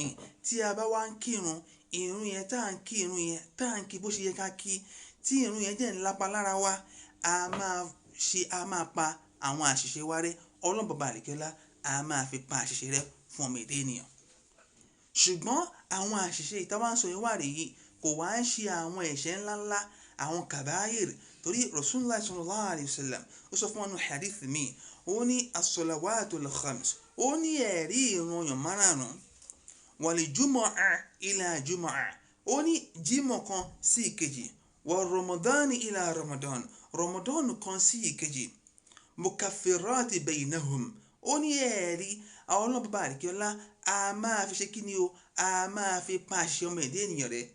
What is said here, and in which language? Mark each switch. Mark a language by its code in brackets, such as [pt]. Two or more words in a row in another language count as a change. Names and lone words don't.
[yo] Tí a bá wá ń kírun, ìrun yẹn tá à ń kí, ìrun yẹn tá à ń kí bó ṣe yẹ ká kí, tí ìrun yẹn jẹ́ ńlápa lára wa, a máa pa àwọn àṣìṣe wa rẹ́. Ọlọ́run bàbá àlékẹ́lá a máa fi pa àṣìṣe rẹ́ fún ọmọ èdè ènìyàn. Ṣùgbọ́n àwọn àṣìṣe ìtawà ń sọ yẹn wà rèé, kò wá ń ṣe àwọn ẹ̀ṣẹ̀ ńláńlá, àwọn kàbáyìr. Torí [ar] رسول الله صلى الله عليه وسلم [yo] ó sọ fún wa nínú hadith mi, ó ní [ar] الصلوات الخمس, [yo] ó ní ẹ̀rí ìrun ọ̀ranyàn márùn [ar] والجمعة إلى الجمعة, [yo] ó ní jímọ̀ kan sí ìkejì, [ar] ورمضان إلى رمضان, [yo] Ramadan kan sí ìkejì, [ar] مكفرات بينهم, [yo] ó ní ẹ̀rí àwọn Ọlọ́run bàbá àlékẹ́lá a máa fi ṣe kí ni o, a máa fi pa àṣìṣe ọmọ ẹ̀dá ènìyàn rẹ́.